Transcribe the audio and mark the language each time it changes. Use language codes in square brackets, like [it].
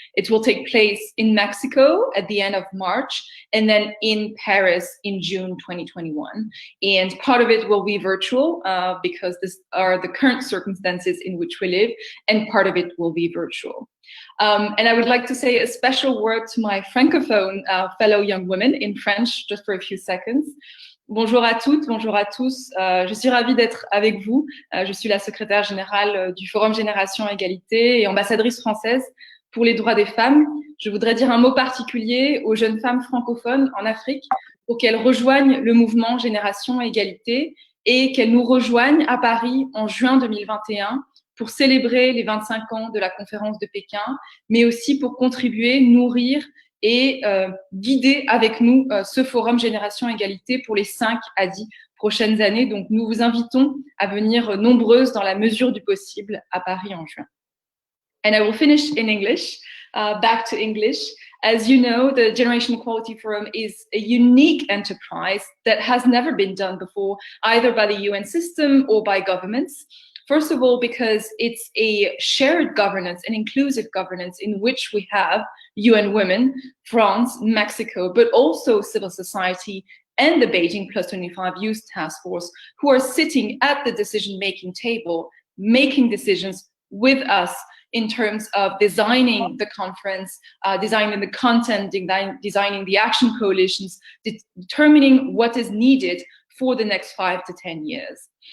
[en] It will take place in Mexico at the end of March and then in Paris in June 2021. And part of it will be virtual because these are the current circumstances in which we live, and part of it will be virtual. And I would like to say a special word to my francophone fellow young women in French, just for a few seconds. [fr] Bonjour à toutes, bonjour à tous. Je suis ravie d'être avec vous. Je suis la secrétaire générale du Forum Génération Égalité et ambassadrice française pour les droits des femmes. Je voudrais dire un mot particulier aux jeunes femmes francophones en Afrique pour qu'elles rejoignent le mouvement Génération Égalité et qu'elles nous rejoignent à Paris en juin 2021 pour célébrer les 25 ans de la conférence de Pékin, mais aussi pour contribuer, nourrir et guider avec nous ce forum Génération Égalité pour les 5 à 10 prochaines années. Donc, nous vous invitons à venir nombreuses dans la mesure du possible à Paris en juin. [en] And I will finish in English, back to English. As you know, the Generation Equality Forum is a unique enterprise that has never been done before, either by the UN system or by governments. First of all, because it's a shared governance, an inclusive governance in which we have UN Women, France, Mexico, but also civil society and the Beijing Plus 25 Youth Task Force, who are sitting at the decision-making table, making decisions with us in terms of designing the conference, designing the content, designing the action coalitions, determining what is needed for the next 5 to 10 years.